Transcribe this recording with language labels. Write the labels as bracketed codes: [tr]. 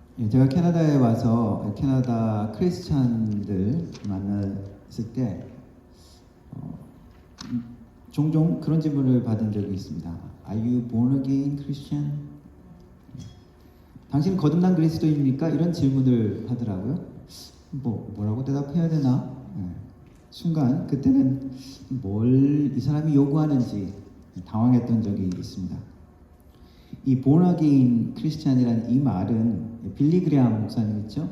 [ko] 제가 캐나다에 와서 캐나다 크리스찬들 만났을 때 종종 그런 질문을 받은 적이 있습니다. [en] Are you born again Christian? [ko] 당신은 거듭난 그리스도입니까? 이런 질문을 하더라고요. 뭐라고 대답해야 되나? 순간 그때는 뭘 이 사람이 요구하는지 당황했던 적이 있습니다. 이 born again 크리스찬이라는 이 말은 빌리 그레함 목사님 있죠?